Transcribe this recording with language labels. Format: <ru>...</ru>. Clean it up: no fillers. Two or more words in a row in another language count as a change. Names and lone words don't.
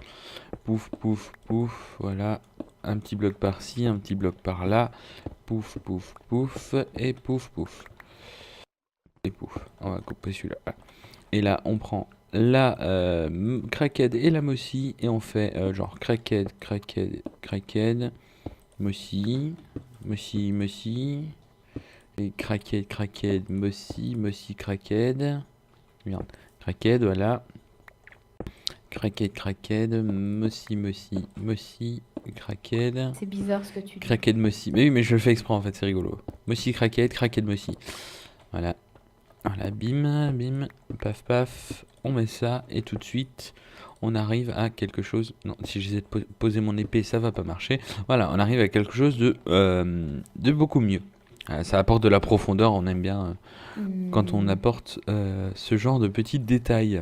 <fr>Pouf, pouf, pouf, voilà. Un petit bloc par-ci, un petit bloc par-là. Pouf, pouf, pouf, et pouf, pouf. Et pouf. On va couper celui-là. Voilà. Et là on prend la craquette et la mossy et on fait genre craquette, craquette, craquette. Mossy, mossy, mossy. Et craquette, craquette, mossy, mossy, craquette. Merde. Craquette, voilà. Craquette, craquette, mossy, mossy, mossy, craquette. C'est bizarre ce que tu dis. Craquette, mossy. Mais oui, mais je le fais exprès en fait, c'est rigolo. Mossy, craquette, craquette, mossy. Voilà. Voilà, bim, bim, paf, paf. On met ça et tout de suite, on arrive à quelque chose. Non, si j'essaie de poser mon épée, ça va pas marcher. Voilà, on arrive à quelque chose de beaucoup mieux. Ça apporte de la profondeur, on aime bien quand on apporte ce genre de petits détails.</fr>